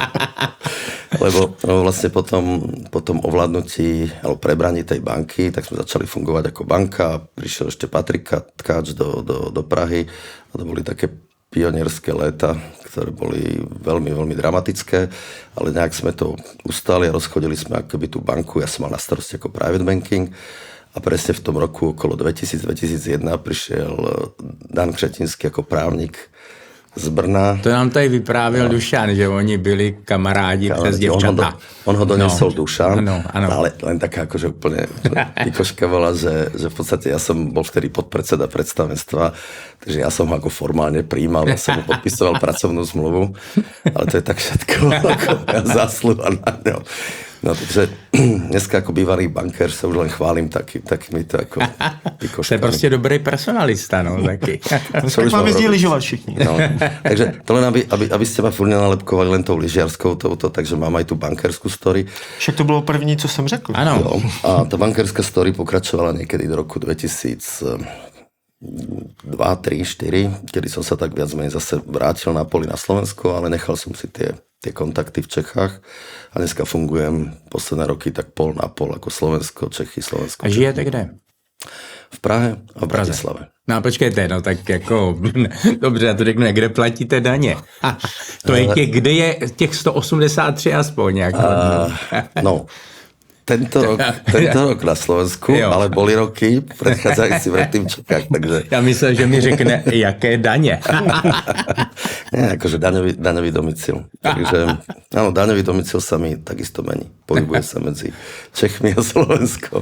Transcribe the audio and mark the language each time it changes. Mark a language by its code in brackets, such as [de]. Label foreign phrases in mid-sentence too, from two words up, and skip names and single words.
[sk] Lebo vlastne potom ovládnutí alebo prebraní tej banky, tak sme začali fungovať ako banka, prišiel ešte Patrik Tkáč do Prahy a to boli také [cs] pionierské léta, [sk] ktoré boli veľmi, veľmi dramatické, ale nejak sme to ustali a rozchodili sme akoby tú banku. Ja som mal na starosti ako [en] private banking [sk] a presne v tom roku okolo 2000-2001 prišiel Dan Křetinský ako právnik z Brna. [cs] To nám tady vyprávěl Dušan, že oni byli kamarádi přes děvčata. [sk] On ho doniesol Dušan, [cs] ano. [sk] Ale len taká akože úplne pikoška bola, že v podstate ja som bol vtedy podpredseda predstavenstva, takže ja som ho ako formálne prijímal, ja som mu podpisoval pracovnú zmluvu, ale to je tak všetko ako zásluha na ňo. No takže dneska ako bývalý bankér sa už len chválim takýmito ako pikoškami. [cs] To je prostě dobrý personalista, no taky. Tak máme jezdí lyžovat všichni. [sk] No, takže to len, aby ste ma furt nenalepkovali len tou lyžiarskou touto, takže mám aj tú bankerskú story. [cs] Však to bylo první, co jsem řekl. Ano. [sk] Jo, a tá bankerská story pokračovala niekedy do roku 2002, 3, 4, kedy som sa tak viac menej zase vrátil na poli na Slovensko, ale nechal som si tie kontakty v Čechách a dneska fungujem posledné roky tak pol na pol ako Slovensko, Čechy, Slovensko. [cs] A žijete kde? [sk] V Prahe a v Bratislave. [cs] No počkejte, no tak jako, dobře, já to řeknu, kde platíte daně? To je kde je těch 183 aspoň. Jako. No, [sk] tento rok na Slovensku, ale boli roky predchádzajúci predtým Čechách, takže... [cs] Já myslel, že mi řekne, jaké daně. [sk] Nie, akože daňový domicil. Takže, áno, daňový domicil sa mi takisto mení. Pohybuje sa medzi Čechmi a Slovenskom.